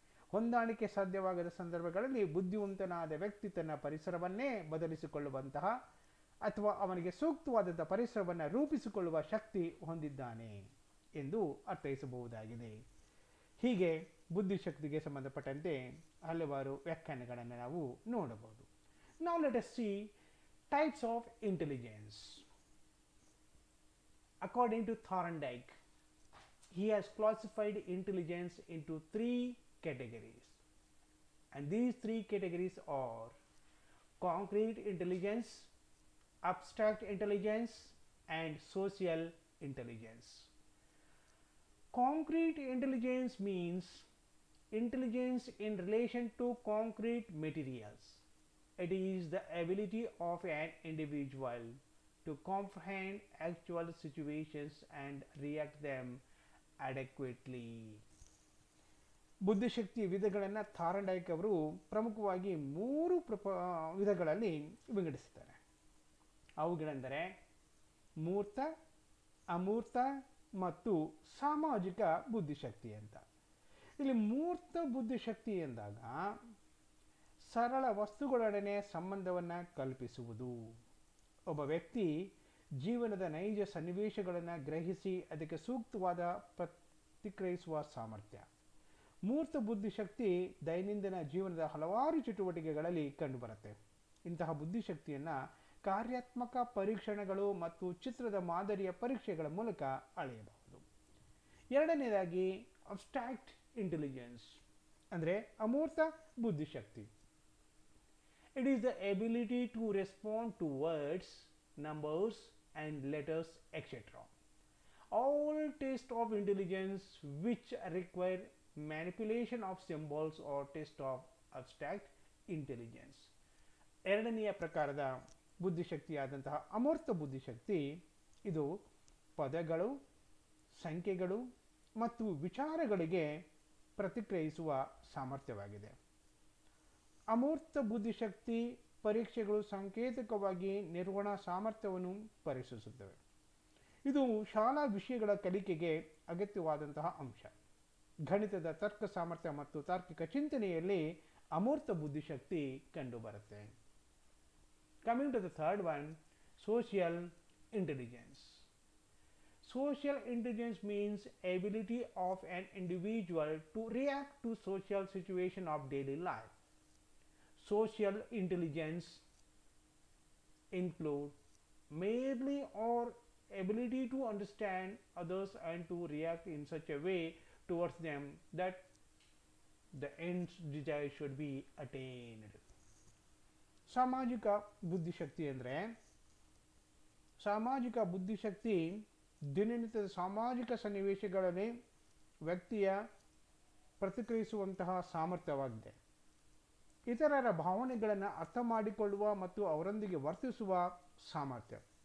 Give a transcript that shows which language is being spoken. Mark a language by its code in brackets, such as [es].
[kn] ಹೊಂದಾಣಿಕೆ ಸಾಧ್ಯವಾಗದ ಸಂದರ್ಭಗಳಲ್ಲಿ ಬುದ್ಧಿವಂತನಾದ ವ್ಯಕ್ತಿ ತನ್ನ ಪರಿಸರವನ್ನೇ ಬದಲಿಸಿಕೊಳ್ಳುವಂತಹ ಅಥವಾ ಅವನಿಗೆ ಸೂಕ್ತವಾದಂಥ ಪರಿಸರವನ್ನು ರೂಪಿಸಿಕೊಳ್ಳುವ ಶಕ್ತಿ ಹೊಂದಿದ್ದಾನೆ ಎಂದು ಅರ್ಥೈಸಬಹುದಾಗಿದೆ. ಹೀಗೆ ಬುದ್ಧಿಶಕ್ತಿಗೆ ಸಂಬಂಧಪಟ್ಟಂತೆ ಹಲವಾರು ವ್ಯಾಖ್ಯಾನಗಳನ್ನು ನಾವು ನೋಡಬಹುದು. [en] Now let us see types of intelligence. According to Thorndike, he has classified intelligence into 3 categories, and these 3 categories are concrete intelligence, abstract intelligence, and social intelligence. Concrete intelligence means intelligence in relation to concrete materials. It is the ability of an individual to comprehend actual situations and react them adequately. [kn] ಬುದ್ಧಿಶಕ್ತಿ ವಿಧಗಳನ್ನು ಥಾರ್ಂಡೈಕ್ ಅವರು ಪ್ರಮುಖವಾಗಿ 3 ವಿಧಗಳಲ್ಲಿ ವಿಂಗಡಿಸುತ್ತಾರೆ. ಅವುಗಳೆಂದರೆ ಮೂರ್ತ, ಅಮೂರ್ತ ಮತ್ತು ಸಾಮಾಜಿಕ ಬುದ್ಧಿಶಕ್ತಿ ಅಂತ. ಇಲ್ಲಿ ಮೂರ್ತ ಬುದ್ಧಿಶಕ್ತಿ ಎಂದಾಗ ಸರಳ ವಸ್ತುಗಳೊಡನೆ ಸಂಬಂಧವನ್ನು ಕಲ್ಪಿಸುವುದು. ಒಬ್ಬ ವ್ಯಕ್ತಿ ಜೀವನದ ನೈಜ ಸನ್ನಿವೇಶಗಳನ್ನು ಗ್ರಹಿಸಿ ಅದಕ್ಕೆ ಸೂಕ್ತವಾದ ಪ್ರತಿಕ್ರಿಯಿಸುವ ಸಾಮರ್ಥ್ಯ. ಮೂರ್ತ ಬುದ್ಧಿಶಕ್ತಿ ದೈನಂದಿನ ಜೀವನದ ಹಲವಾರು ಚಟುವಟಿಕೆಗಳಲ್ಲಿ ಕಂಡುಬರುತ್ತೆ. ಇಂತಹ ಬುದ್ಧಿಶಕ್ತಿಯನ್ನು ಕಾರ್ಯಾತ್ಮಕ ಪರೀಕ್ಷಣೆಗಳು ಮತ್ತು ಚಿತ್ರದ ಮಾದರಿಯ ಪರೀಕ್ಷೆಗಳ ಮೂಲಕ ಅಳೆಯಬಹುದು. ಎರಡನೇದಾಗಿ ಅಬ್ಸ್ಟ್ರಾಕ್ಟ್ ಇಂಟೆಲಿಜೆನ್ಸ್ ಅಂದರೆ ಅಮೂರ್ತ ಬುದ್ಧಿಶಕ್ತಿ. [en] It is the ability to respond to words, numbers and letters, etc. All tests of intelligence which require manipulation of symbols or test of abstract intelligence. [kn] ಎರಡನೆಯ ಪ್ರಕಾರದ ಬುದ್ಧಿಶಕ್ತಿಯಾದಂತಹ ಅಮೂರ್ತ ಬುದ್ಧಿಶಕ್ತಿ ಇದು ಪದಗಳು, ಸಂಖ್ಯೆಗಳು ಮತ್ತು ವಿಚಾರಗಳಿಗೆ ಪ್ರತಿಕ್ರಿಯಿಸುವ ಸಾಮರ್ಥ್ಯವಾಗಿದೆ. ಅಮೂರ್ತ ಬುದ್ಧಿಶಕ್ತಿ ಪರೀಕ್ಷೆಗಳು ಸಾಂಕೇತಿಕವಾಗಿ ನಿರ್ವಹಣಾ ಸಾಮರ್ಥ್ಯವನ್ನು ಪರೀಕ್ಷಿಸುತ್ತವೆ. ಇದು ಶಾಲಾ ವಿಷಯಗಳ ಕಲಿಕೆಗೆ ಅಗತ್ಯವಾದಂತಹ ಅಂಶ. ಗಣಿತದ ತರ್ಕ ಸಾಮರ್ಥ್ಯ ಮತ್ತು ತಾರ್ಕಿಕ ಚಿಂತನೆಯಲ್ಲಿ ಅಮೂರ್ತ ಬುದ್ಧಿಶಕ್ತಿ ಕಂಡುಬರುತ್ತೆ. [en] Coming to the third one, social intelligence. Social intelligence means ability of an individual to react to social situation of daily life. Social intelligence include merely or ability to understand others and to react in such a way towards them that the ends desired should be attained. [kn] ಸಾಮಾಜಿಕ ಬುದ್ಧಿಶಕ್ತಿ ಅಂದರೆ ಸಾಮಾಜಿಕ ಬುದ್ಧಿಶಕ್ತಿ ದಿನನಿತ್ಯದ ಸಾಮಾಜಿಕ ಸನ್ನಿವೇಶಗಳಲ್ಲಿ ವ್ಯಕ್ತಿಯ ಪ್ರತಿಕ್ರಿಯಿಸುವಂತಹ ಸಾಮರ್ಥ್ಯವಾಗಿದೆ. ಇತರರ ಭಾವನೆಗಳನ್ನು ಅರ್ಥ ಮಾಡಿಕೊಳ್ಳುವ ಮತ್ತು ಅವರೊಂದಿಗೆ ವರ್ತಿಸುವ ಸಾಮರ್ಥ್ಯ.